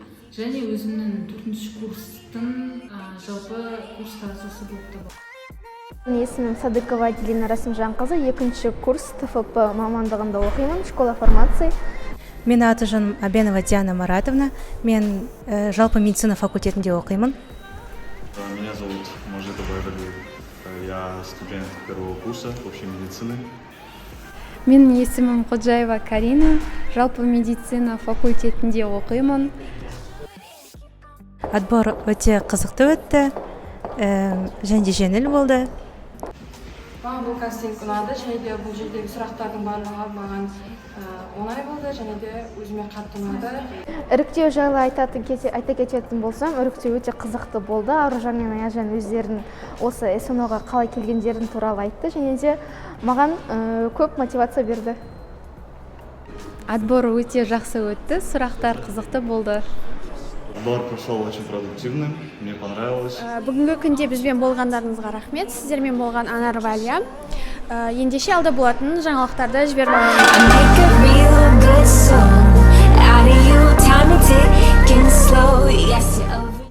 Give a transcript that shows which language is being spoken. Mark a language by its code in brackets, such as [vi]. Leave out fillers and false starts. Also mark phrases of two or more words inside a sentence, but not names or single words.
[kk] Және өзімнің 4-ші курстың жалпы курс старостасы болып табыламын. Есімім Садыкова Делина Расымжанқызы, 2-ші курс ТФП мамандығында оқимын, [ru] школа фармации. [kk] Мен аты-жөнім Абенова Диана Маратовна, мен жалпы медицина факультетінде оқимын. [ru] Меня зовут Мажитова Айрагуль, я студент первого курса общей медицины. [kk] Менің есімім Ходжаева Карина, жалпы медицина факультетінде оқимын. Отбор өте қызықты өтті, және де жеңіл болды. Маған бұл кастинг ұнады, және де бұл жердегі сұрақтардың барлығы маған оңай болды, және де өзіме қатты ұнады. Іріктеу жайлы айта кететін болсам, іріктеу өте қызықты болды. Аружан мен Аяжан өздерінің осы СНО-ға қалай келгендерін туралы айтты, және де маған көп мотивация берді. Отбор өте жақсы өтті, сұрақтар қызықты болды. [ru] Отбор прошел очень продуктивным, мне понравилось. [kk] Бүгінгі күнде бізбен болғандарыңызға рахмет. Сіздермен болған Анар Валия. Ендеше алда болатын жаңалықтарды жібермеймін.